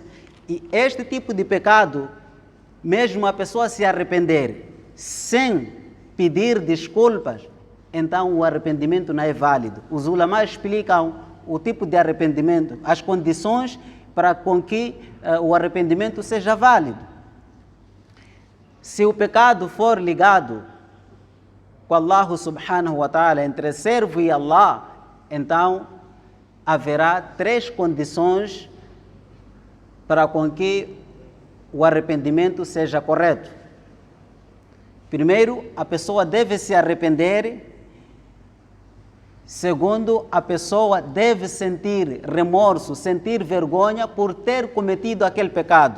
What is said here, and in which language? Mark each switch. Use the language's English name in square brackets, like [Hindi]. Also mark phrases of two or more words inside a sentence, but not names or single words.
[Portuguese] E este tipo de pecado, mesmo a pessoa se arrepender sem pedir desculpas, então o arrependimento não é válido. Os ulama explicam o tipo de arrependimento, as condições para com que o arrependimento seja válido. Se o pecado for ligado com Allah [Arabic] سبحانه وتعالى, [Portuguese] entre servo e Allah, então haverá 3 condições para com que o arrependimento seja correto. Primeiro, a pessoa deve se arrepender. Segundo, a pessoa deve sentir remorso, sentir vergonha por ter cometido aquele pecado.